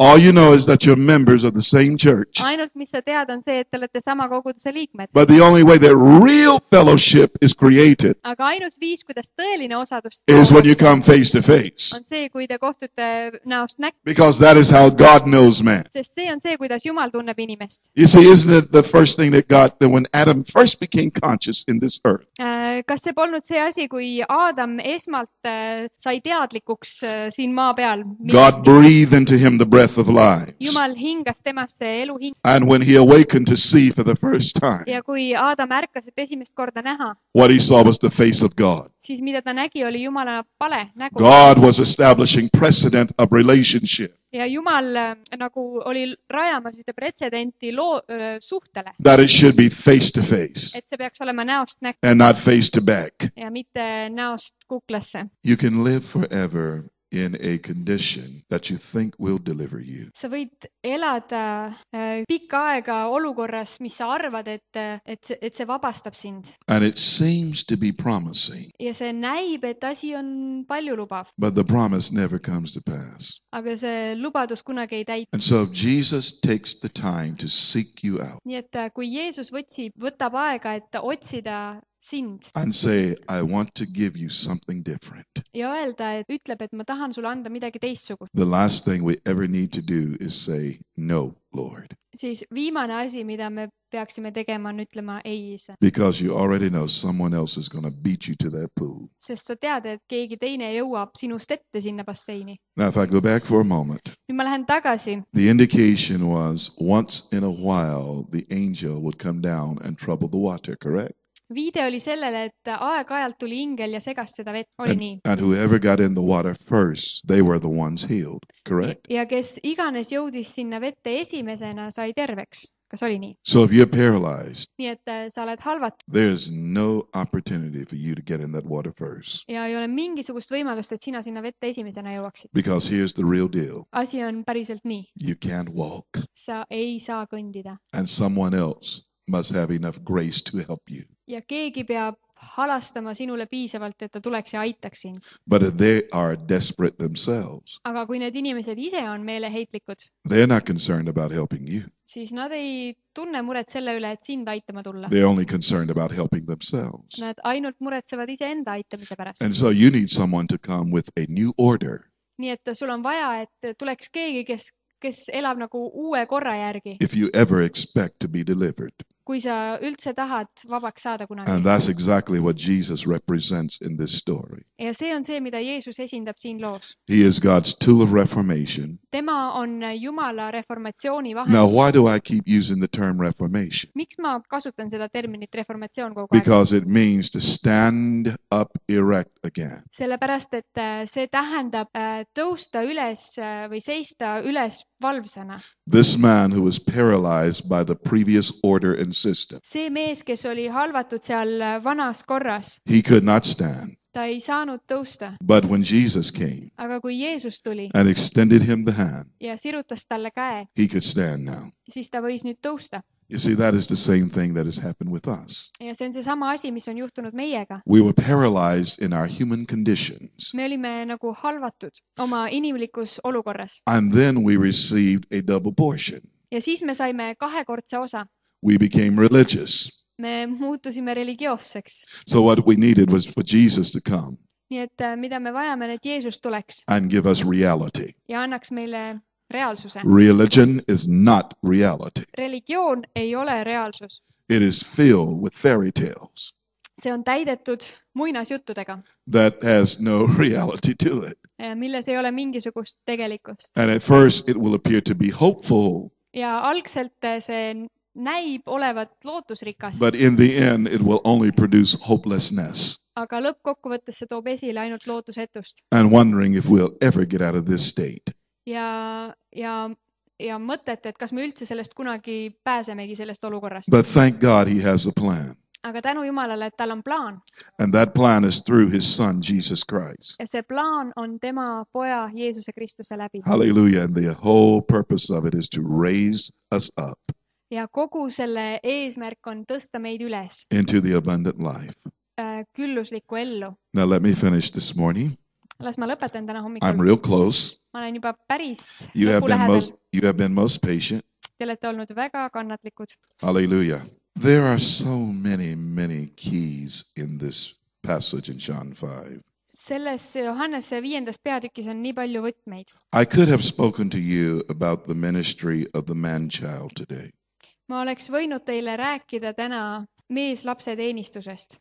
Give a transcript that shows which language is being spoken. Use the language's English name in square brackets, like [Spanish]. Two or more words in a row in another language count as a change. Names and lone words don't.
[English] All you know is that you're members of the same church. [Estonian] Ainult mis sa tead on see, et te olete sama koguduse liikmed. [English] But the only way that real fellowship is created [Estonian] Aga ainus viis, kuidas tõeline osadust [English] is when you [Estonian] luuakse, [English] come face to face. [Estonian] on see, kui te kohtute näost näkku. [English] Because that is how God knows man. [Estonian] Sest see on see, kuidas Jumal tunneb inimest. [English] You see, isn't it the first thing that when Adam first became conscious in this earth? [Estonian] Kas see polnud see asi, kui Aadam esmalt sai teadlikuks siin maa peal? [English] God breathed into him the breath of life. [Estonian] Jumal hingas temasse elu hing. [English] And when he awakened to see for the first time, [Estonian] Ja kui Aadam ärkas, et esimest korda näha, [English] what he saw was the face of God. [Estonian] siis mida ta nägi, oli Jumala pale nägu. [English] God was establishing precedent of relationship. [Estonian] Ja Jumal nagu oli rajamas ühte pretsedenti suhtele, [English] That it should be face to face [Estonian] et see peaks olema näost näkku [English] and not face to back. [Estonian] ja mitte näost kuklasse. [English] You can live forever in a condition that you think will deliver you. [Estonian] sa võid elada pikka aega olukorras, mis sa arvad, et see vabastab sind. [English] And it seems to be promising, [Estonian] Ja see näib, et asi on paljulubav, [English] but the promise never comes to pass. [Estonian] aga see lubadus kunagi ei täitu. [English] And so if Jesus takes the time to seek you out [Estonian] Nii et kui Jeesus võtab aega, et otsida sind [English] and say, I want to give you something different, [Estonian] ja öelda, et ütleb, et ma tahan sulle anda midagi teistsugust, [English] the last thing we ever need to do is say, no, Lord, [Estonian] siis viimane asi, mida me peaksime tegema, on ütlema ei, isa. [English] because you already know someone else is going to beat you to that pool. [Estonian] Sest sa tead, et keegi teine jõuab sinust ette sinna basseini. [English] Now, if I go back for a moment, [Estonian] Nüüd ma lähen tagasi. [English] the indication was once in a while the angel would come down and trouble the water, correct? [Estonian] Viide oli sellele, et aeg-ajalt tuli ingel ja segas seda vett. Oli nii. [English] And whoever got in the water first, they were the ones healed, correct? [Estonian] Ja kes iganes jõudis sinna vette esimesena, sai terveks. Kas oli nii? [English] So if you're paralyzed, [Estonian] Nii et sa oled halvatud [English] there's no opportunity for you to get in that water first. [Estonian] ja ei ole mingisugust võimalust, et sina sinna vette esimesena jõuaksid. [English] Because here's the real deal. [Estonian] Asi on päriselt nii. [English] You can't walk. [Estonian] Sa ei saa kõndida. [English] And someone else must have enough grace to help you. [Estonian] Ja keegi peab halastama sinule piisavalt, et ta tuleks ja aitaks sind. [English] But if they are desperate themselves, [Estonian] Aga kui need inimesed ise on meeleheitlikud, [English] they're not concerned about helping you. [Estonian] siis nad ei tunne muret selle üle, et sind aitama tulla. [English] They're only concerned about helping themselves. [Estonian] Nad ainult muretsevad iseenda aitamise pärast. [English] And so you need someone to come with a new order. [Estonian] Nii et sul on vaja, et tuleks keegi, kes elab nagu uue korra järgi, [English] If you ever expect to be delivered. [Estonian] kui sa üldse tahad vabaks saada kunagi. [English] And that's exactly what Jesus represents in this story. [Estonian] Ja see on see, mida Jeesus esindab siin loos. [English] He is God's tool of reformation. [Estonian] Tema on Jumala reformatsiooni [English] Now, [Estonian] vahend. [English] why do I keep using the term reformation? [Estonian] Miks ma kasutan seda terminit reformatsioon kogu aeg? [English] Because it means to stand up erect again. [Estonian] Sellepärast, et see tähendab tõusta üles või seista üles valvsana. [English] This man who was paralyzed by the previous order and system, [Estonian] See mees, kes oli halvatud seal vanas korras, [English] he could not stand. [Estonian] ta ei saanud tõusta. [English] But when Jesus came [Estonian] Aga kui Jeesus tuli [English] and extended him the hand, [Estonian] ja sirutas talle käe, [English] he could stand now. [Estonian] siis ta võis nüüd tõusta. [English] You see, that is the same thing that has happened with us. [Estonian] Ja see on seesama asi, mis on juhtunud meiega. [English] We were paralyzed in our human conditions, [Estonian] Me olime nagu halvatud oma inimlikus olukorras. [English] and then we received a double portion. [Estonian] Ja siis me saime kahekordse osa. [English] We became religious. [Estonian] Me muutusime religioosseks. [English] So what we needed was for Jesus to come [Estonian] Nii et mida me vajame, et Jeesus tuleks [English] and give us reality. [Estonian] ja annaks meile reaalsuse. [English] Religion is not reality. [Estonian] Religioon ei ole reaalsus. [English] It is filled with fairy tales [Estonian] See on täidetud muinasjuttudega, [English] that has no reality to it. [Estonian] milles ei ole mingisugust tegelikkust. [English] And at first it will appear to be hopeful, [Estonian] Ja algselt see näib olevat lootusrikas, [English] but in the end it will only produce hopelessness [Estonian] aga lõppkokkuvõttes see toob esile ainult lootusetust. [English] and wondering if we'll ever get out of this state. [Estonian] Ja mõtet, et kas me üldse sellest kunagi pääsemegi sellest olukorrast. [English] But thank God he has a plan. [Estonian] Aga tänu Jumalale, et tal on plaan. [English] And that plan is through his son, Jesus Christ. [Estonian] Ja see plaan on tema poja Jeesuse Kristuse läbi. [English] Hallelujah. And the whole purpose of it is to raise us up [Estonian] Ja kogu selle eesmärk on tõsta meid üles [English] into the abundant life. [Estonian] külluslikku ellu. [English] Now let me finish this morning. [Estonian] Las ma lõpetan täna [English] I'm [Estonian] hommikul. [English] real close. [Estonian] Ma olen juba päris [English] You have [Estonian] lõpu [English] been [Estonian] lähedal. [English] you have been most patient. [Estonian] Te olete olnud väga kannatlikud. [English] Hallelujah. There are so many keys in this passage in John 5. [Estonian] Selles Johannese 5. peatükis on nii palju võtmeid. [English] I could have spoken to you about the ministry of the man-child today. [Estonian] Ma oleks võinud teile rääkida täna mees-lapse teenistusest.